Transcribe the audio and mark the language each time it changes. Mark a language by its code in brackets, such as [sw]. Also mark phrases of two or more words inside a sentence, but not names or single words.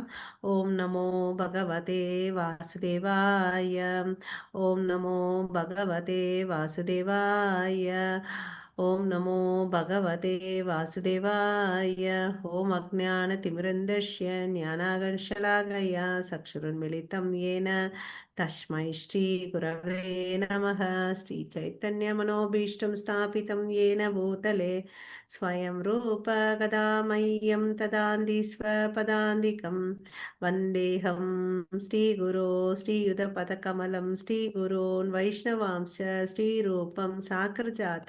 [sa] ॐ नमो भगवते वासुदेवाय. ॐ नमो भगवते वासुदेवाय. ॐ नमो भगवते वासुदेवाय. ॐ अज्ञानतिमिरान्धस्य ज्ञानाञ्जनशलाकया चक्षुरुन्मीलितं येन तस्मै श्री गुरवे नमः. श्री चैतन्य मनोभीष्टं स्थापितं येन भूतले स्वयं रूप कदा मह्यं तदान्ति स्वपदान्तिकं वन्देऽहं श्रीगुरो श्रीयुतपदकमलं श्रीगुरोन् वैष्णवांश्च श्रीरूपं साग्रजातं